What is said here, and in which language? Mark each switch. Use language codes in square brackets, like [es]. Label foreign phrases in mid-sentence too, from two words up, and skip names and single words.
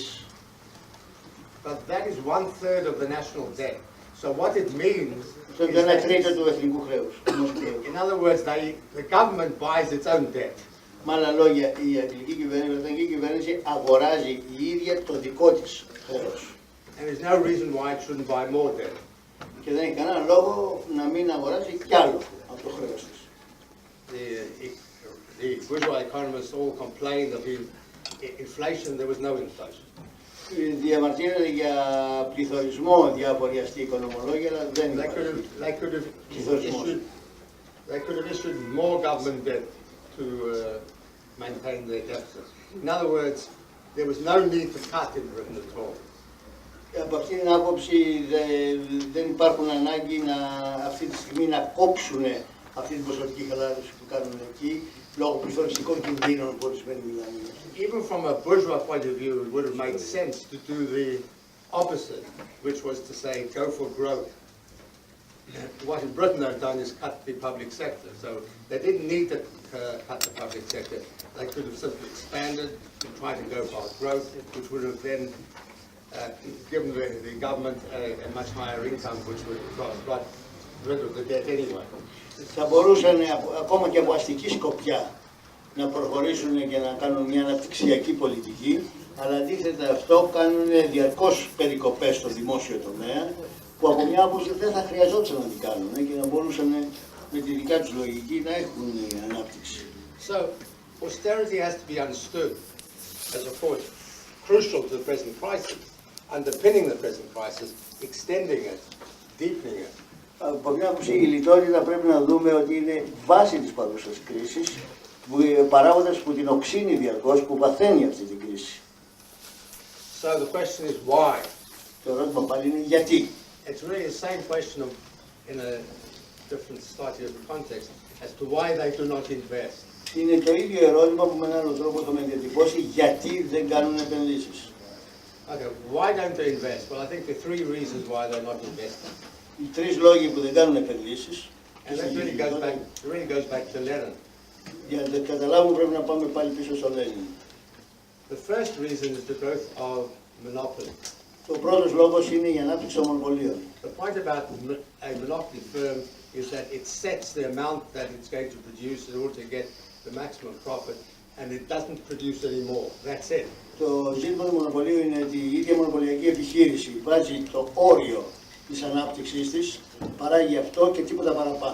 [en] But that is 1/3 of the national debt. So what it means [el] Αυτό είναι το 1/3 του εθνικού χρέους. [en] in other words, the government buys its own debt. [el] Με άλλα λόγια, η αγγλική κυβέρνηση, η βρετανική κυβέρνηση αγοράζει η ίδια το δικό της χρέος. [en] And there's no reason why it shouldn't buy more debt. [el] Και δεν έχει κανένα λόγο να μην αγοράζει κι άλλο από το χρέος της. [en] The bourgeois economists all complained of inflation. There was no inflation. [el] Διαμαρτύρονται για πληθωρισμό διάφοροι αστεί οικονομολόγοι, αλλά δεν [en] They could have issued more government debt to maintain their deficit. In other words, there was no need to cut in Britain at all. [el] Από αυτήν την άποψη δεν υπάρχουν ανάγκη αυτή τη στιγμή να κόψουν αυτή την ποσοτική χαλάρωση που κάνουν εκεί λόγω πληθωριστικών κινδύνων που ορισμένοι μιλάνε. [en] Even from a bourgeois point of view, it would have made sense to do the opposite, which was to say, go for growth. What in Britain they've done is cut the public sector, so they didn't need to cut the public sector. They could have simply expanded and tried to go for growth, which would have then given the government a much higher income, which would have got rid of the debt anyway. [el] Θα μπορούσαν ακόμα και από αστική σκοπιά να προχωρήσουν και να κάνουν μια αναπτυξιακή πολιτική, αλλά αντίθετα αυτό κάνουν διαρκώς περικοπές στο δημόσιο τομέα, που από μια άποψη δεν θα χρειαζόταν να την κάνουν και να μπορούσαν με τη δικιά τους λογική να έχουν ανάπτυξη. [en] So, austerity has to be understood as a force crucial to the present crisis, underpinning the present crisis, extending it, deepening it. [el] Από μια άποψη η λιτότητα πρέπει να δούμε ότι είναι βάση της παρούσας κρίσης, παράγοντας που την οξύνει διαρκώς, που βαθαίνει αυτή την κρίση. [en] So the question is why? [el] Το ερώτημα πάλι είναι γιατί. [en] It's really the same question in a different slightly different context as to why they do not invest. [el] Είναι το ίδιο ερώτημα που με έναν άλλο τρόπο θα με διατυπώσει γιατί δεν κάνουν επενδύσεις. [en] Okay, why don't they invest? Well, I think there are three reasons why they're not investing. [el] Οι τρεις λόγοι που δεν κάνουν επενδύσεις. [en] And that really goes back to Lenin. [el] Για να καταλάβουμε πρέπει να πάμε πάλι πίσω στο Λένιν. [en] The first reason is the growth of monopoly. [el] Το πρώτος λόγος είναι η ανάπτυξη των μονοπωλίων. [en] The point about a monopoly firm is that it sets the amount that it's going to produce in order to get the maximum profit, and it doesn't produce any more. That's it. [el] Το ζήτημα του μονοπωλίου είναι ότι η ίδια μονοπωλιακή επιχείρηση βάζει το όριο της ανάπτυξής της, παράγει αυτό και τίποτα παραπάνω.